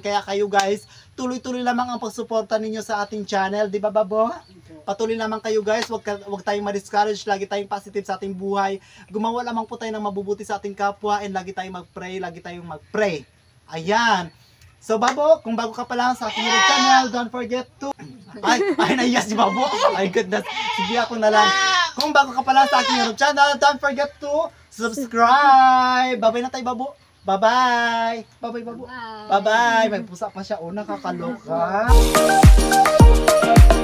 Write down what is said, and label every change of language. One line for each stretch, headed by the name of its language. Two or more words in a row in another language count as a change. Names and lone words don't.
Filipino: Kaya kayo guys, tuloy-tuloy lamang ang pagsuporta ninyo sa ating channel. Di ba, Babo? Patuloy lamang kayo guys, wag tayong ma-discourage, lagi tayong positive sa ating buhay. Gumawa lamang po tayo ng mabubuti sa ating kapwa and lagi tayong mag-pray. Ayan. So Babo, kung bago ka pa lang sa ating YouTube channel,
English: don't forget to...
Filipino: Ay naiya si Babo.
English: Oh my goodness.
Filipino: Sige, ako na lang. Kung bago ka pa lang sa ating YouTube channel,
English: don't forget to subscribe.
Filipino: Bye-bye na tayo, Babo.
English: Bye-bye. Bye-bye, Babo. Bye-bye.
Filipino: May pusa pa siya. Oh, nakakaloka.